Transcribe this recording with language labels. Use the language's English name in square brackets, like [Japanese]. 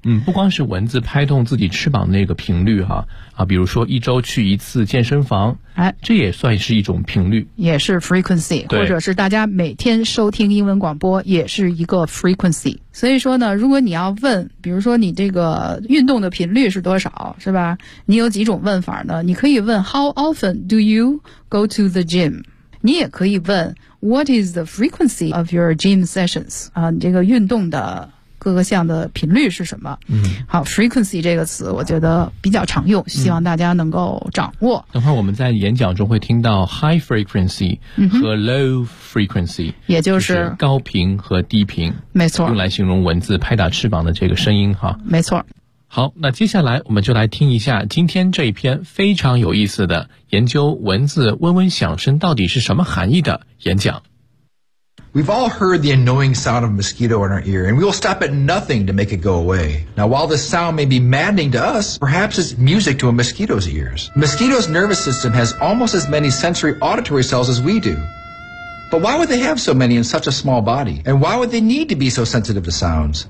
[Chinese] 嗯，不光是蚊子拍动自己翅膀的那个频率哈， 比如说一周去一次健身房，哎，这也算是一种频率，也是 frequency， 或者是大家每天收听英文广播也是一个 frequency。所以说呢，如果你要问，比如说你这个运动的频率是多少，是吧，你有几种问法呢？你可以问 [English] How often do you go to the gym？ [Chinese] 你也可以问 [English] What is the frequency of your gym sessions？ [Chinese] 啊，你这个运动的各个项的频率是什么？嗯，好 ，frequency 这个词我觉得比较常用，希望大家能够掌握。嗯、等会儿我们在演讲中会听到 high frequency 和 low frequency，、嗯、也就是、就是高频和低频，没错，用来形容蚊子拍打翅膀的这个声音哈。没错。好，那接下来我们就来听一下今天这一篇非常有意思的研究蚊子嗡嗡响声到底是什么含义的演讲。 [English] We've all heard the annoying sound of mosquito in our ear, and we will stop at nothing to make it go away. Now, while this sound may be maddening to us, perhaps it's music to a mosquito's ears. Mosquito's nervous system has almost as many sensory auditory cells as we do. But why would they have so many in such a small body? And why would they need to be so sensitive to sounds?